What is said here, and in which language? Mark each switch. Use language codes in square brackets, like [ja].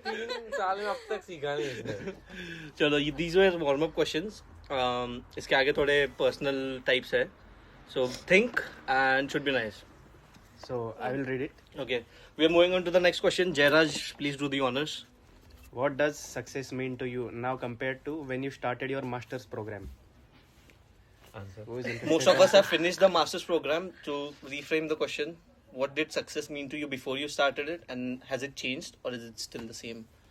[hi] 3 साल में अब तक सीखा नहीं इसने. चलो, [en] these were warm up questions. [hi] इसके आगे थोड़े [en] personal types [hi] है. [en] So think and should be nice. So I will read it. Okay, we are moving on to the next question. Jairaj, please do the honors. What does success mean to you now compared to when you started your master's program? Answer. Who is interested? Most of us have finished the master's program. To reframe the question, what did success mean to you before you started it, and has it changed or is it still the same?